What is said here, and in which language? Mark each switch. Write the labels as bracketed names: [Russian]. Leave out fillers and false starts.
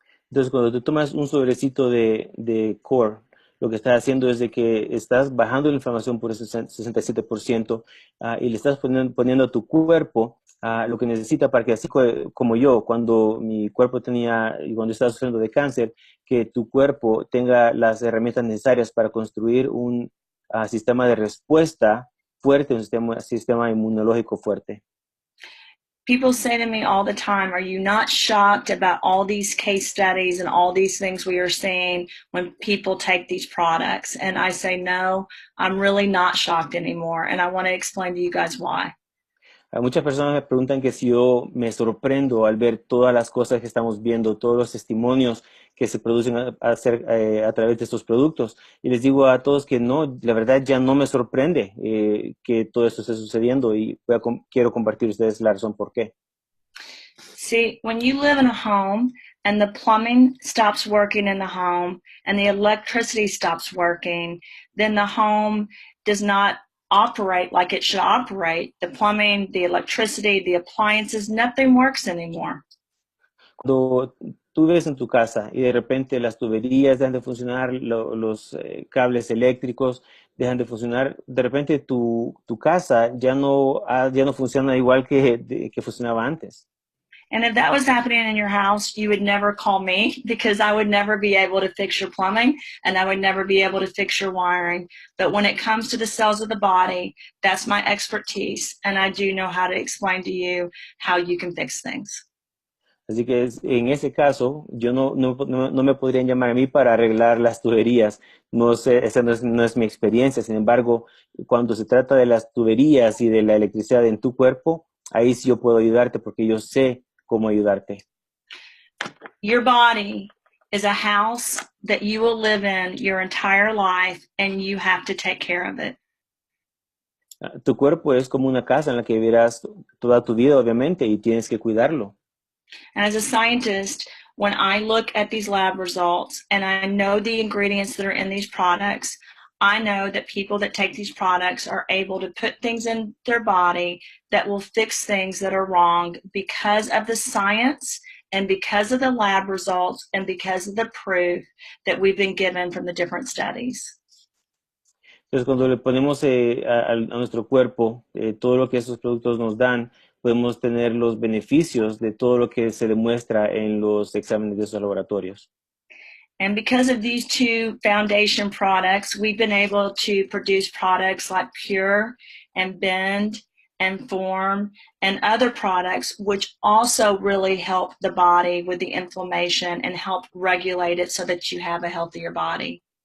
[Spanish] Entonces, cuando tú tomas un sobrecito de core, lo que estás haciendo es de que estás bajando la inflamación por ese 67%, y le estás poniendo a tu cuerpo lo que necesita para que así como yo, cuando mi cuerpo tenía, y cuando estaba sufriendo de cáncer, que tu cuerpo tenga las herramientas necesarias para construir un sistema de respuesta fuerte, un sistema inmunológico fuerte. [English] People say to me all the time, are you not shocked about all these case studies and all these things we are seeing when people take these products? And I say, no, I'm really not shocked anymore. And I want to explain to you guys why. [Spanish] Muchas personas me preguntan que si yo me sorprendo al ver todas las cosas que estamos viendo, todos los testimonios que se producen a través de estos productos. Y les digo a todos que no, la verdad ya no me sorprende que todo esto esté sucediendo, y quiero compartir ustedes la razón por qué. [English] See, when you live in a home and the plumbing stops working in the home and the electricity stops working, then the home does not operate like it should operate. The plumbing, the electricity, the appliances, nothing works anymore. [Spanish] Cuando tú ves en tu casa y de repente las tuberías dejan de funcionar, los cables eléctricos dejan de funcionar, de repente tu casa ya no funciona igual que funcionaba antes. [English] And if that was happening in your house, you would never call me, because I would never be able to fix your plumbing and I would never be able to fix your wiring. But when it comes to the cells of the body, that's my expertise, and I do know how to explain to you how you can fix things. [Spanish] Así que en ese caso, yo no me podrían llamar a mí para arreglar las tuberías. No sé, esa no es mi experiencia. Sin embargo, cuando se trata de las tuberías y de la electricidad en tu cuerpo, ahí sí yo puedo ayudarte porque yo sé cómo ayudarte. [English] Your body is a house that you will live in your entire life, and you have to take care of it. [Spanish] Tu cuerpo es como una casa en la que vivirás toda tu vida, obviamente, y tienes que cuidarlo. [English] And as a scientist, when I look at these lab results and I know the ingredients that are in these products, I know that people that take these products are able to put things in their body that will fix things that are wrong because of the science and because of the lab results and because of the proof that we've been given from the different studies. [Spanish] Entonces, cuando le ponemos a nuestro cuerpo todo lo que estos productos nos dan, podemos tener los beneficios de todo lo que se demuestra en los exámenes de esos laboratorios. [English] And because of these two foundation products, we've been able to produce products like Pure and Bend and Form and other products, which also really help the body with the inflammation and help regulate it so that you have a healthier body.